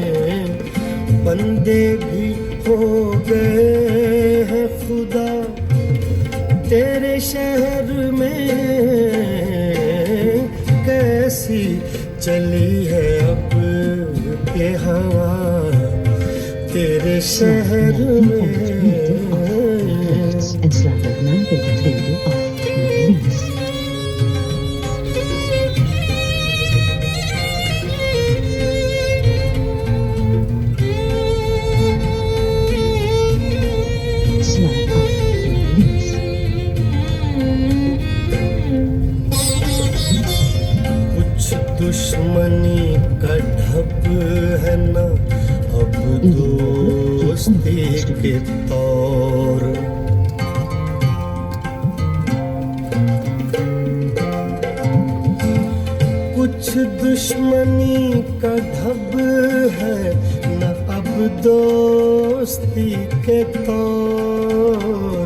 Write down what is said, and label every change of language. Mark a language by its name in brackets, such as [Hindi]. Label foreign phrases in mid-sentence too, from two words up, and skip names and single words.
[Hindi] बंदे भी हो गए हैं खुदा तेरे शहर में। कैसी चली है अब के हवा तेरे शहर में। [Dutch] En sla daarna bij de tweede af naar links. Sla af naar links. [Hindi] कुछ दुश्मनी का ढब है ना अब दोस्ती के तौर। कुछ दुश्मनी का ढब है न अब दोस्ती के तौर।